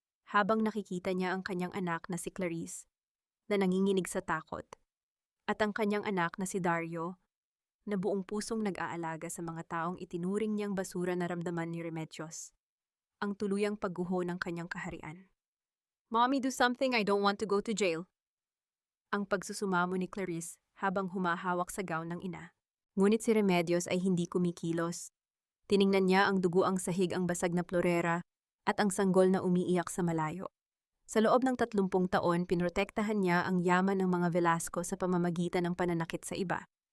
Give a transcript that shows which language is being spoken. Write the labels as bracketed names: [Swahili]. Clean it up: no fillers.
[Filipino] Habang nakikita niya ang kanyang anak na si Clarice na nanginginig sa takot, at ang kanyang anak na si Dario na buong pusong nag-aalaga sa mga taong itinuring niyang basura, naramdaman ni Remedios ang tuluyang pagguho ng kanyang kaharian. [English] Mommy, do something, I don't want to go to jail. [Filipino] Ang pagsusumamo ni Clarice habang humahawak sa gown ng ina. Ngunit si Remedios ay hindi kumikilos. Tiningnan niya ang duguang sahig ang basag na florera at ang sanggol na umiiyak sa malayo. Sa loob ng 30 taon, pinrotektahan niya ang yaman ng mga Velasco sa pamamagitan ng pananakit sa iba.